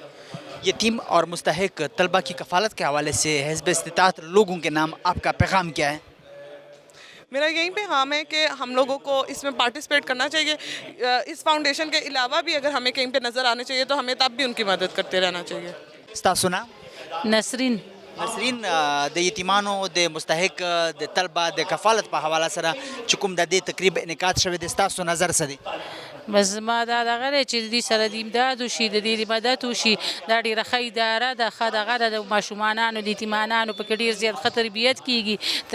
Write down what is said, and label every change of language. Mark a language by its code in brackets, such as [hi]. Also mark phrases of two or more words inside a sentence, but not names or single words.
[ur] یتیم اور مستحق طلبہ کی کفالت کے حوالے سے حزب استطاعت لوگوں کے نام آپ کا پیغام کیا ہے؟ میرا یہی پیغام ہے کہ ہم لوگوں کو اس میں پارٹیسپیٹ کرنا چاہیے. اس فاؤنڈیشن کے علاوہ بھی اگر ہمیں کہیں پہ نظر آنے چاہیے تو ہمیں تب بھی ان کی مدد کرتے رہنا چاہیے. سنا نسرین [ps] د یتیمانو د مستحق د طلبه د کفالت په حواله سره چې کوم د دې تقریب انعقاد شوی دی ستاسو نظر څه دی؟ بس ما دا دغه دی چې د دې سره د امداد وشي, د دې مدد وشي, دا ډېره ښه اداره ده, ښه دغه ده. د ماشومانو د یتیمانانو پکې ډېر زیات ښه تربیت کېږي.